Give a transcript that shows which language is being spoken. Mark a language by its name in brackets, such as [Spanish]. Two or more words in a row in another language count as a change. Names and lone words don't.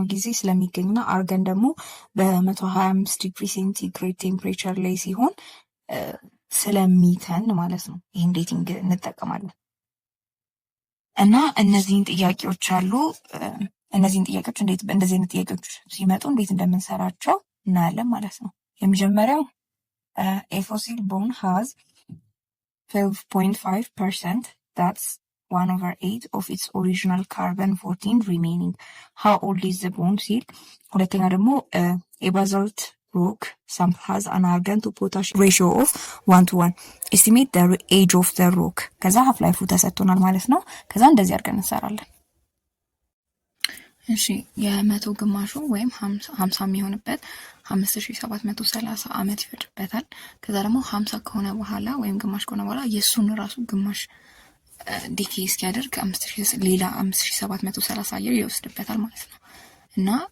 [Amharic] ጊዜ ስለሚገኝና አርገን ደግሞ በ125 [English] degree centigrade temperature [Amharic] ላይ ሲሆን ስለሚተን ማለት ነው። ይህን ዴቲንግ እንጠቀማለን እና እነዚህን ጥያቄዎች አሉ። እነዚህን ጥያቄዎች እንደዚህ አይነት ጥያቄዎች ሲመጡ እንዴት እንደምንሰራቸው እናያለን ማለት ነው። የመጀመሪያው [English] a fossil bone has 12.5% that's 1/8 of its original carbon 14 remaining. How old is the bone [Amharic] ሲል ሁለተኛ ደግሞ [English] a basalt rock sample has an argon to potash ratio of 1:1. Estimate the age of the rock. [Amharic] ከዛ [English] half life [Amharic] ተሰጥቶናል ማለት ነው። ከዛ እንደዚህ አድርገን እንሰራለን። እሺ የመቶ ግማሹ ወይም 50 የሚሆንበት 5730 ዓመት ይፈጅበታል። ከዛ ደግሞ 50 ከሆነ በኋላ ወይም ግማሽ ከሆነ በኋላ የሱን ራሱ ግማሽ ዲኬ እስኪያደርግ 5730 አየር ይወስድበታል ማለት ነው። እና